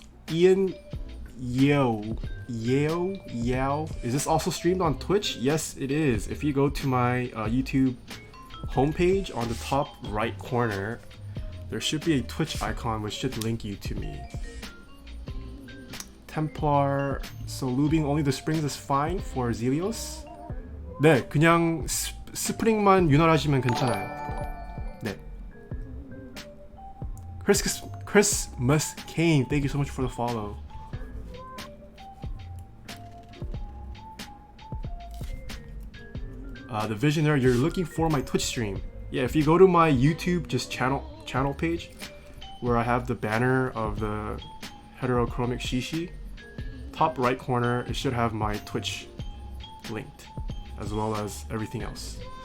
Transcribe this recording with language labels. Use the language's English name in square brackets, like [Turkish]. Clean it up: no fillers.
[English] Ian Yao. Is this also streamed on Twitch? Yes, it is. If you go to my YouTube homepage, on the top right corner, there should be a Twitch icon which should link you to me. Templar, so lubing only the springs is fine for Zelios? [Korean] 네, 그냥 스프링만 윤활하시면 괜찮아요. 네. [English] Christmas Kane, thank you so much for the follow. The Visionaire, you're looking for my Twitch stream. Yeah, if you go to my YouTube just channel page, where I have the banner of the heterochromic Shishi, top right corner, it should have my Twitch linked, as well as everything else.